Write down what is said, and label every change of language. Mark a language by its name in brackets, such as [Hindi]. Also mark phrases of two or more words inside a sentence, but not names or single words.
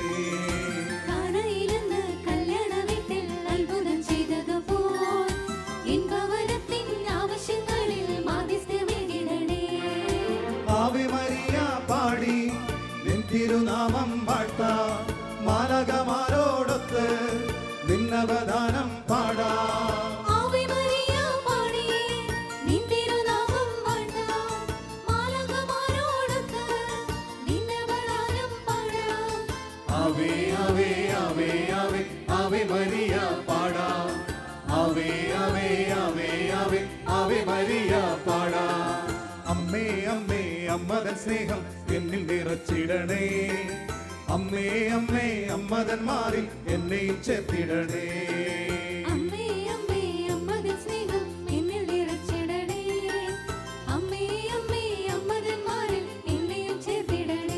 [Malayalam] കാനയിലെന്ന് കല്യാണ വീട്ടിൽ അത്ഭുതം ചെയ്തതുപോൽ എൻ ഭവനത്തിൻ ആവശ്യങ്ങളിൽ മധ്യസ്ഥമേകിടണേ. [Latin] Ave Maria [Malayalam] പാടി നിൻ തിരുനാമം വാഴ്ത്താ, മാലാഖമാരോടൊത്ത് നിന്നവദാനം പാടാ. [Latin] Ave ave ave ave ave Maria pada. Ave ave ave ave ave Maria pada. [Malayalam] അമ്മേ അമ്മേ അമ്മതൻ സ്നേഹം എന്നിൽ നിറച്ചിടണേ. അമ്മേ അമ്മേ അമ്മതൻ മാറിൽ എന്നെയും ചേർത്തിടണേ. അമ്മേ അമ്മേ അമ്മതൻ സ്നേഹം എന്നിൽ നിറച്ചിടണേ. അമ്മേ അമ്മേ അമ്മതൻ മാറിൽ എന്നെയും ചേർത്തിടണേ.